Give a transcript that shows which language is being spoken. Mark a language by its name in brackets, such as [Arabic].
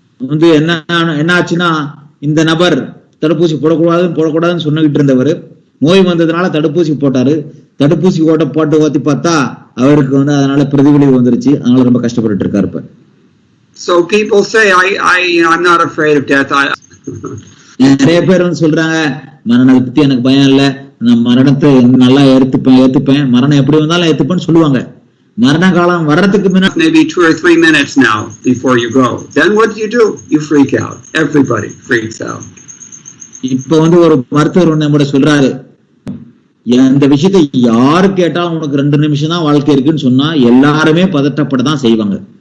[Tamil] வந்து என்ன ஆச்சுன்னா, இந்த நபர் தடுப்பூசி போடக்கூடாதுன்னு சொன்னிட்டு இருந்தவர் நோய் வந்ததுனால தடுப்பூசி போட்டாரு. தடுப்பூசி போட்டு பார்த்தா அவருக்கு வந்து அதனால பிரதிவிளைவு வந்துருச்சு. அதனால ரொம்ப கஷ்டப்பட்டு இருக்காரு இப்ப. [English] So people say I'm not afraid of death. [Tamil] நிறைய பேர் வந்து சொல்றாங்க, மரணத்தை பத்தி எனக்கு பயம் இல்ல, நான் மரணத்தை நல்லா ஏத்துப்பேன், மரணம் எப்படி வந்தாலும் ஏத்துப்பேன்னு சொல்லுவாங்க. மரண காலம் வர்றதுக்கு முன்னாடி [English] maybe 2 or 3 minutes now before you go. Then what do? You freak out. Everybody freaks out. [Tamil] இப்ப வந்து ஒரு மருத்துவர் ஒண்ணு சொல்றாரு, இந்த விஷயத்தை யாரு கேட்டாலும் உனக்கு 2 நிமிஷம் தான் வாழ்க்கை இருக்குன்னு சொன்னா எல்லாருமே பதட்டப்படதான் செய்வாங்க.